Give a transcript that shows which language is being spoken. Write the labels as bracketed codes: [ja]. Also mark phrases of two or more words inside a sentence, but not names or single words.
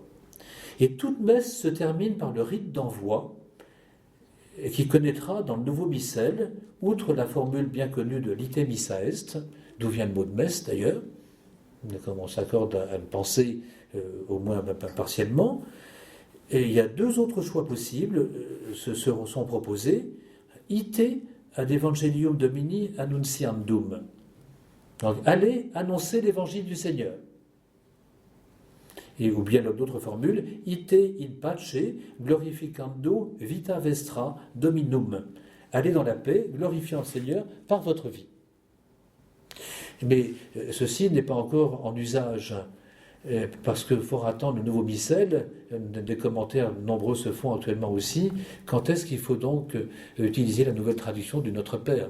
[fr] Et toute messe se termine par le rite d'envoi, qui connaîtra dans le nouveau missel, outre la formule bien connue de l' [la] ite missa est, [fr] d'où vient le mot de messe d'ailleurs, comme on s'accorde à le penser au moins partiellement, et il y a deux autres choix possibles, sont proposés, [la] ite ad evangelium domini annunciandum. [fr] Donc, allez annoncer l'évangile du Seigneur. Ou bien d'autres formules, [la] ite in pace glorificando vita vestra dominum. [fr] Allez dans la paix, glorifiant le Seigneur par votre vie. Mais ceci n'est pas encore en usage, parce qu'il faudra attendre le nouveau missel. Des commentaires nombreux se font actuellement aussi. Quand est-ce qu'il faut donc utiliser la nouvelle traduction du Notre Père ?